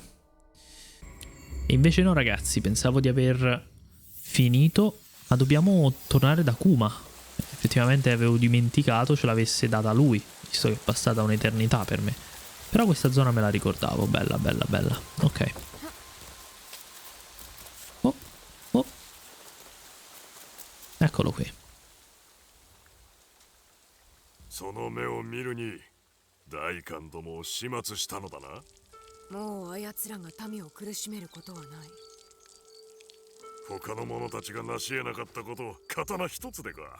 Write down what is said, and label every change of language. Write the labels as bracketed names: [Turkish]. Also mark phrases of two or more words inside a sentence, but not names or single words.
[Italian] E invece no, ragazzi, pensavo di aver finito, ma dobbiamo tornare da Kuma. Effettivamente avevo dimenticato ce l'avesse data lui, visto che è passata un'eternità per me. Però questa zona me la ricordavo, bella, bella, bella. Ok. Oh, oh. Eccolo qui. [Japanese] その目を見るに大官どもを始末したのだな。もうあやつらが民を苦しめることはない。他の者たちが成し得なかったことを刀一つでか。